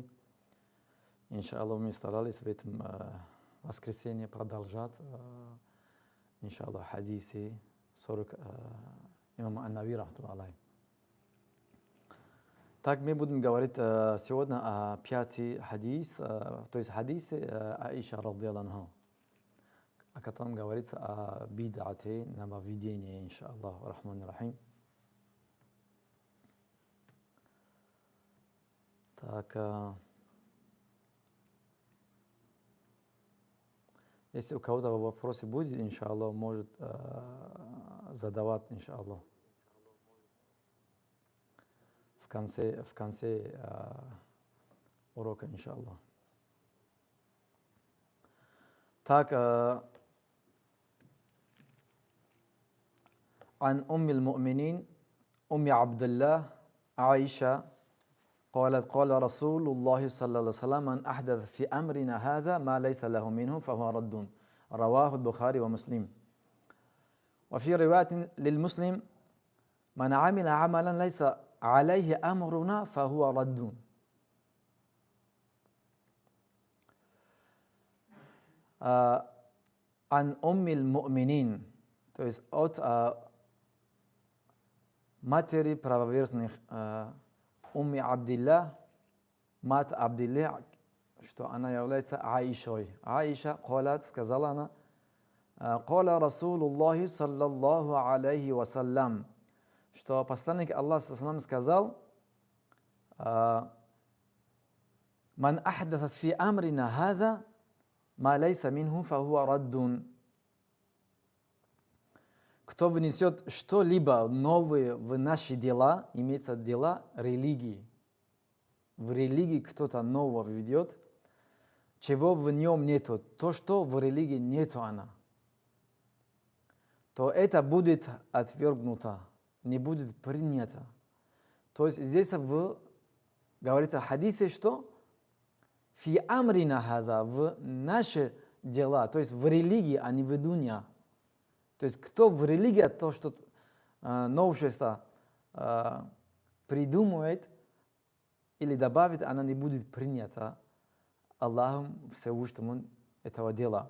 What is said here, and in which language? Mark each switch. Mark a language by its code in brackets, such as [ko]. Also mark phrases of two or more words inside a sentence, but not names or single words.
[ru] Иншаллах, мы старались в этом воскресенье продолжать, иншаллах, хадисы 40 имама Ан-Нави рахматуллахи. Так, мы будем говорить сегодня о пятый хадис, то есть хадисе Аиша [ar] رضي الله عنها, [ru] о котором говорится о бид'ате, нововведении, [ar] إن شاء الله رحمن رحيم. [ru] Так, если у кого-то вопросы будет, иншаллах, может задавать, иншаллах, в конце урока, иншаллах. Так, [ar] عن أم المؤمنين أم عبد الله عائشة قالت قال رسول الله صلى الله عليه وسلم من أحدث في أمرنا هذا ما ليس له منه فهو رد رواه البخاري ومسلم وفي رواية للمسلم من عمل عملا ليس عليه أمرنا فهو رد. عن أم المؤمنين, [ru] то есть от матери правоверных Умми Абдилlah, мать Абдилlah, что она является Аишой. [ar] عائشة قالت, [ru] сказала она, [ar] قال رسول الله صلى الله عليه وسلم, [ru] что посланник Аллаха саллаллаху сказал, [ar] من أحدث في أمرنا هذا ما ليس منه فهو رد. [ru] Кто внесет что-либо новое в наши дела, имеется дела религии. В религии кто-то нового введет, чего в нем нету, то, что в религии нету она, то это будет отвергнуто, не будет принято. То есть здесь говорится в хадисе, что [ar] في أمرنا هذا, [ru] в наши дела, то есть в религии, а не в дуня. То есть кто в религии то, что новшество придумывает или добавит, она не будет принята Аллахом Всевышним этого дела.